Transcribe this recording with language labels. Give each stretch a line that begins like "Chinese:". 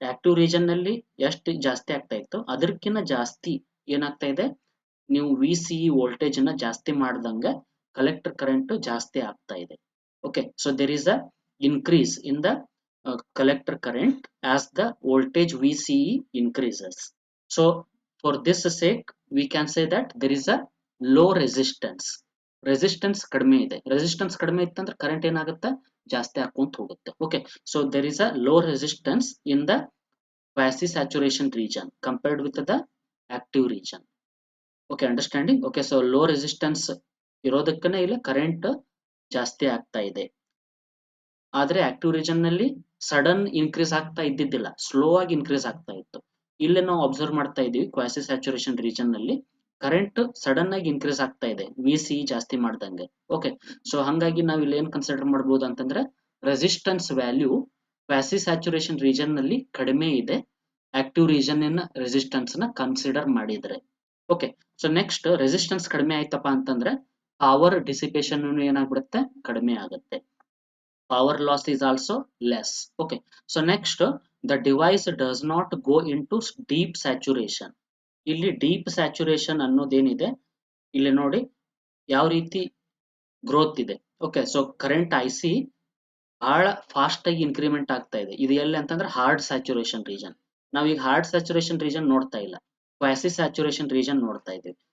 Kannada: Active region ನಲ್ಲಿ ಎಷ್ಟು ಜಾಸ್ತಿ ಆಗ್ತಾ ಇತ್ತು ಅದಕ್ಕಿಂತ ಜಾಸ್ತಿ ಏನಾಗ್ತಾ ಇದೆ, ನೀವು ವಿ ಸಿ ವೋಲ್ಟೇಜ್ ಅನ್ನ ಜಾಸ್ತಿ ಮಾಡ್ದಂಗ ಕಲೆಕ್ಟರ್ ಕರೆಂಟ್ ಜಾಸ್ತಿ ಆಗ್ತಾ ಇದೆ.
English: Okay, so there is a increase in the collector current as the voltage VCE increases. So for this sake we can say that there is a low resistance.
Kannada: Resistance ಕಡಿಮೆ ಇದೆ. Resistance ಕಡಿಮೆ ಇತ್ತಂದ್ರೆ current ಏನಾಗುತ್ತೆ ಜಾಸ್ತಿ ಹಾಕೊಂತ ಹೋಗುತ್ತೆ.
English: Okay, so there is a low resistance in the quasi saturation region compared with the active region. Okay, understanding?
Kannada: Okay, so low resistance ಇರೋದಕ್ಕನೇ ಇಲ್ಲಿ current ಜಾಸ್ತಿ ಆಗ್ತಾ ಇದೆ. ಆದ್ರೆ ಆಕ್ಟಿವ್ ರೀಜನ್ ನಲ್ಲಿ ಸಡನ್ ಇನ್ಕ್ರೀಸ್ ಆಗ್ತಾ ಇದ್ದಿದ್ದಿಲ್ಲ, ಸ್ಲೋ ಆಗಿ ಇನ್ಕ್ರೀಸ್ ಆಗ್ತಾ ಇತ್ತು. ಇಲ್ಲಿ ನಾವು ಅಬ್ಸರ್ವ್ ಮಾಡ್ತಾ ಇದೀವಿ ಕ್ವಾಸಿ ಸ್ಯಾಚುರೇಷನ್ ರೀಜನ್ ನಲ್ಲಿ ಕರೆಂಟ್ ಸಡನ್ ಆಗಿ ಇನ್ಕ್ರೀಸ್ ಆಗ್ತಾ ಇದೆ ವಿ ಜಾಸ್ತಿ ಮಾಡ್ದಂಗೆ. ಓಕೆ, ಸೊ ಹಂಗಾಗಿ ನಾವ್ ಇಲ್ಲಿ ಏನ್ ಕನ್ಸಿಡರ್ ಮಾಡಬಹುದು ಅಂತಂದ್ರೆ resistance value quasi saturation region ನಲ್ಲಿ ಕಡಿಮೆ ಇದೆ ಆಕ್ಟಿವ್ ರೀಜನ್ ರೆಸಿಸ್ಟೆನ್ಸ್ ನ ಕನ್ಸಿಡರ್ ಮಾಡಿದ್ರೆ. ಓಕೆ, ಸೊ ನೆಕ್ಸ್ಟ್ ರೆಸಿಸ್ಟೆನ್ಸ್ ಕಡಿಮೆ ಆಯ್ತಪ್ಪ ಅಂತಂದ್ರೆ ಪವರ್ ಡಿಸಿಪೇಷನ್ ಏನಾಗ್ಬಿಡುತ್ತೆ, ಕಡಿಮೆ ಆಗುತ್ತೆ.
English: Power loss is also less. Okay, so next the device does not go into deep saturation.
Kannada: ಇಲ್ಲಿ ಡೀಪ್ ಸ್ಯಾಚುರೇಷನ್ ಅನ್ನೋದೇನಿದೆ ಇಲ್ಲಿ ನೋಡಿ ಯಾವ ರೀತಿ ಗ್ರೋತ್ ಇದೆ. ಓಕೆ, ಸೊ ಕರೆಂಟ್ ಐಸಿ ಬಹಳ ಫಾಸ್ಟ್ ಆಗಿ ಇನ್ಕ್ರಿಮೆಂಟ್ ಆಗ್ತಾ ಇದೆ. ಇದು ಎಲ್ಲಿ ಅಂತಂದ್ರೆ ಹಾರ್ಡ್ ಸ್ಯಾಚುರೇಷನ್ ರೀಜನ್. ನಾವೀಗ ಹಾರ್ಡ್ ಸ್ಯಾಚುರೇಷನ್ ರೀಜನ್ ನೋಡ್ತಾ ಇಲ್ಲ, ಕ್ವಾಸಿ ಸ್ಯಾಚುರೇಷನ್ ರೀಜನ್ ನೋಡ್ತಾ ಇದ್ದೀವಿ.